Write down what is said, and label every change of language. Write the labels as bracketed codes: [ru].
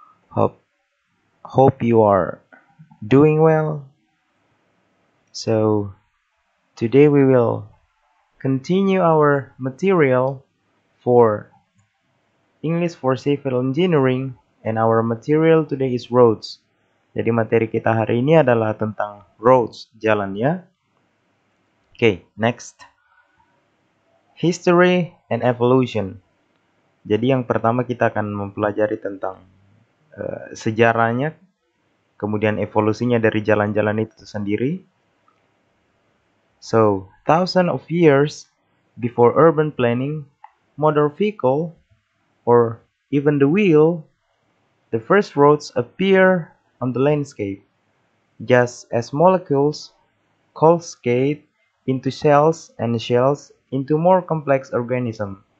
[en] Hope hope you are doing well. So, today we will continue our material for English for Civil Engineering and our material today is roads. [id] Jadi materi kita hari ini adalah tentang roads, jalan ya. [en] Okay, next. History and evolution. [id] Jadi yang pertama kita akan mempelajari tentang sejarahnya, kemudian evolusinya dari jalan-jalan itu sendiri. [en] So, thousands of years before urban planning, motor vehicle, or even the wheel, the first roads appear on the landscape, just as molecules cascade into cells and shells into more complex organisms.